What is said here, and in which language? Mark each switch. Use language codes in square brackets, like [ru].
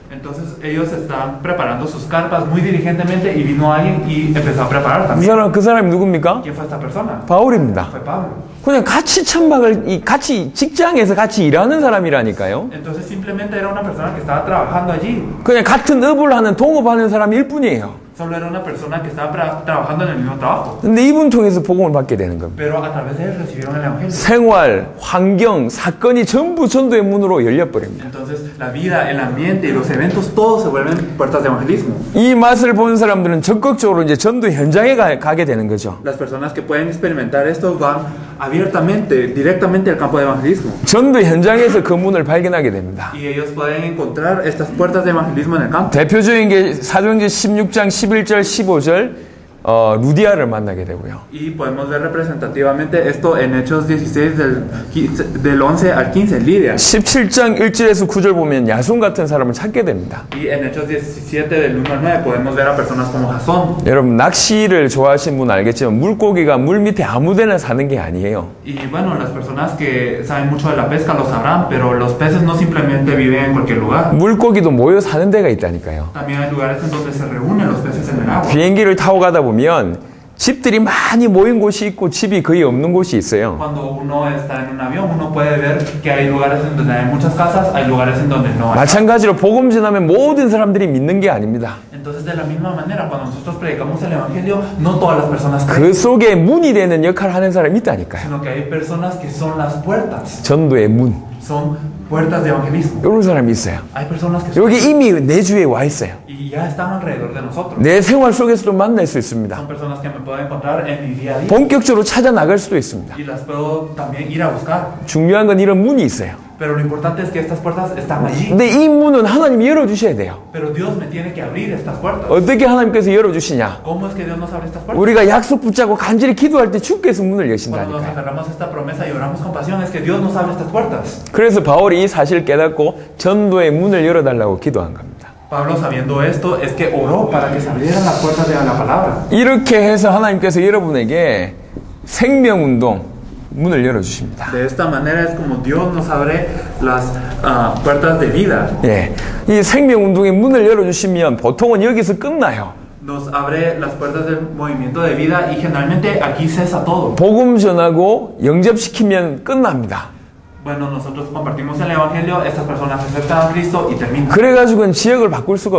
[es] Entonces ellos estaban preparando sus carpas muy diligentemente y vino alguien y empezó a preparar también. [ko] 그 사람이 누굽니까? [es] ¿Quién fue esta persona? [ko] 바울입니다. [es] Fue Pablo. [ko] 그냥 같이 천막을 같이 직장에서 같이 일하는 사람이라니까요. [es] Entonces simplemente era una persona que estaba trabajando allí. [ko] 그냥 같은 업을 하는 동업하는 사람일 뿐이에요. [es] Solo era una persona que estaba trabajando en el mismo trabajo. [ko] 근데 이분 통해서 복음을 받게 되는 겁니다. [es] Pero a través de él recibieron el evangelio. [ko] 생활, 환경, 사건이 전부 전도의 문으로 열려버립니다. [es] Entonces la vida, el ambiente y los eventos todos se vuelven puertas de evangelismo. [ko] 이 맛을 본 사람들은 적극적으로 이제 전도 현장에 가게 되는 거죠. [es] Las personas que pueden experimentar esto van abiertamente, directamente al campo de evangelismo. [ko] 전도 현장에서 그 문을 발견하게 됩니다. [es] Y ellos pueden encontrar estas puertas de evangelismo en el campo. [ko] 대표적인 게 사도행전 16장 11절 15절 루디아를 만나게 되고요. [es] Y podemos ver representativamente esto en Hechos 16 del 11 al 15, Lidia. [ko] 17장 1절에서 9절 보면 야손 같은 사람을 찾게 됩니다. [es] Y en Hechos 17 del 1 al 9 podemos ver a personas como Jasón. [ko] 여러분 낚시를 좋아하시는 분은 알겠지만 물고기가 물 밑에 아무데나 사는 게 아니에요. [es] Y bueno, las personas que saben mucho de la pesca lo sabrán, pero los peces no simplemente viven en cualquier lugar. [ko] 물고기도 모여 사는 데가 있다니까요. [es] También hay lugares en donde se reúnen los peces en el agua. [ko] 비행기를 타고 가다 보면 집들이 많이 모인 곳이 있고 집이 거의 없는 곳이 있어요. [es] Cuando uno está en un avión, uno puede ver que hay lugares en donde hay muchas casas, hay lugares en donde no hay. [ko] 마찬가지로 복음 전하면 모든 사람들이 믿는 게 아닙니다. [es] Entonces, de la misma manera, cuando nosotros predicamos el evangelio, no todas las personas creen, [ko] 그 속에 문이 되는 역할을 하는 사람이 있다니까요. [es] sino que hay personas que son las puertas, [ko] 전도의 문. [es] son puertas de evangelismo. [ko] 이런 사람이 있어요. [es] Hay personas que son, [ko] 여기 이미 내 주위에 와 있어요. [es] y ya están alrededor de nosotros. [ko] 내 생활 속에서도 만날 수 있습니다. [es] Son personas que me puedo encontrar en mi día a día [ko] 본격적으로 찾아 나갈 수도 있습니다. [es] y las puedo también ir a buscar. [ko] 중요한 건 이런 문이 있어요. [es] Pero lo importante es que estas puertas están allí. [ko] 근데 이 문은 하나님이 열어주셔야 돼요. [es] Pero Dios me tiene que abrir estas puertas. [ko] 어떻게 하나님께서 열어주시냐? [es] ¿Cómo es que Dios nos abre estas puertas? [ko] 우리가 약속 붙잡고 간절히 기도할 때 주께서 문을 [es] Cuando nos [ko] 여신다니까요. [es] aferramos a esta promesa y oramos con pasión, es que Dios nos abre estas puertas. [ko] 그래서 바울이 이 사실을 깨닫고 전도의 문을 열어달라고 기도한 겁니다. [es] Pablo, sabiendo esto, es que oró para que se abrieran las puertas de la palabra. [ko] 이렇게 해서 하나님께서 여러분에게 생명운동 문을 열어주십니다. [es] De esta manera es como Dios nos abre las puertas de vida. [ko] 예, 이 생명운동의 문을 열어주시면 보통은 여기서 끝나요. [es] nos abre las puertas del movimiento de vida y generalmente aquí cesa todo. [ko] 복음 전하고 영접시키면 끝납니다. [es] Bueno, nosotros compartimos el evangelio, estas personas aceptan a Cristo y terminan. [ko] 그래가지고는 지역을 바꿀 수가